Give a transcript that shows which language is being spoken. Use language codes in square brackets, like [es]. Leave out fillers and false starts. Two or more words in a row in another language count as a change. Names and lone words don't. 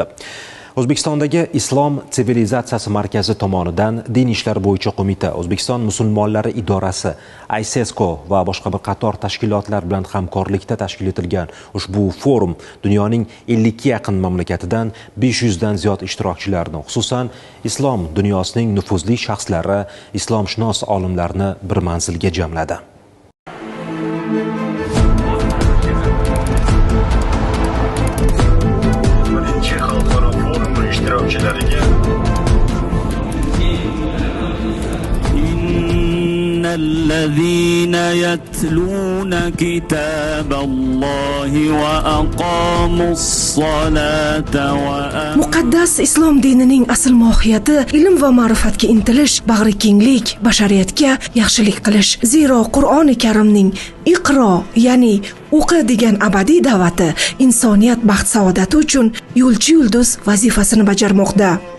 [uz] O'zbekistondagi Islom sivilizatsiyasi markazi tomonidan Din ishlar bo'yicha qo'mita, O'zbekiston musulmonlari idorasi, ISESCO va boshqa bir qator tashkilotlar bilan hamkorlikda tashkil etilgan ushbu forum dunyoning 50 ga yaqin mamlakatidan 500 dan ziyod ishtirokchilarni, xususan islom dunyosining nufuzli shaxslari, islomshunos olimlarni bir manzilga jamladi. [ar] الذين يتلون كتاب الله وأقاموا الصلاة [uz] Muqaddas islom dinining asl mohiyati ilm va ma'rifatga intilish, bag'rikenglik, bashariyatga yaxshilik qilish. Zero Qur'oni Karimning Iqro, ya'ni o'qi degan abadiy da'vati insoniyat baxt saodati uchun yo'lchi yulduz vazifasini bajarmoqda.